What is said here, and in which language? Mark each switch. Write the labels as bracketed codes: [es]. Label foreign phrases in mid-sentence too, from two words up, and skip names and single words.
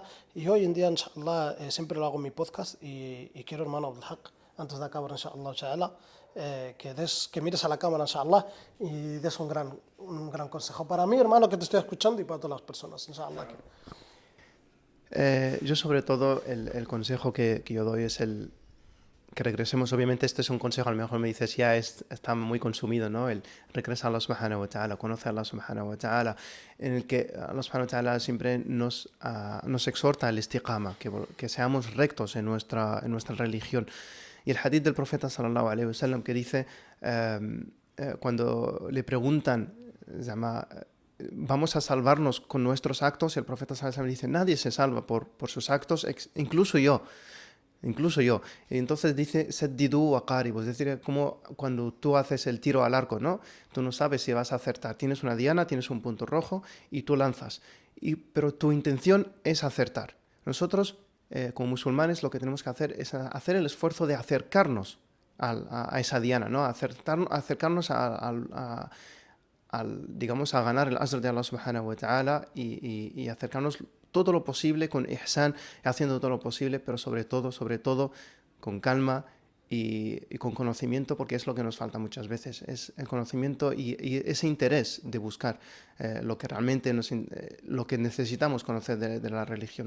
[es] Y hoy en día, inshallah, siempre lo hago en mi podcast y quiero, hermano Abdul Haq, antes de acabar, inshallah, que mires a la cámara, inshallah, y des un gran consejo para mí, hermano, que te estoy escuchando y para todas las personas, inshallah. Yo sobre todo el consejo que yo doy es que regresemos. Obviamente este es un consejo, a lo mejor me dices ya está muy consumido, ¿no? El regresa a Allah [ar] سبحانه وتعالى, [es] conoce a Allah [ar] سبحانه وتعالى, [es] en el que Allah [ar] سبحانه وتعالى [es] siempre nos exhorta al istiqama, que seamos rectos en nuestra religión. Y el hadith del profeta [ar] صلى الله عليه وسلم [es] que dice, cuando le preguntan, ¿vamos a salvarnos con nuestros actos? Y el profeta [ar] صلى الله عليه وسلم [es] dice, nadie se salva por sus actos, incluso yo. Y entonces dice, [ar] سددوا وقاربوا, [es] es decir, como cuando tú haces el tiro al arco, ¿no? Tú no sabes si vas a acertar. Tienes una diana, tienes un punto rojo y tú lanzas. Pero tu intención es acertar. Nosotros, como musulmanes, lo que tenemos que hacer es hacer el esfuerzo de acercarnos a esa diana, ¿no? Acercarnos digamos, a ganar el azr de Allah [ar] سبحانه وتعالى [es] y acercarnos todo lo posible con ihsan, haciendo todo lo posible, pero sobre todo, con calma y con conocimiento, porque es lo que nos falta muchas veces, es el conocimiento y ese interés de buscar lo que realmente lo que necesitamos conocer de la religión.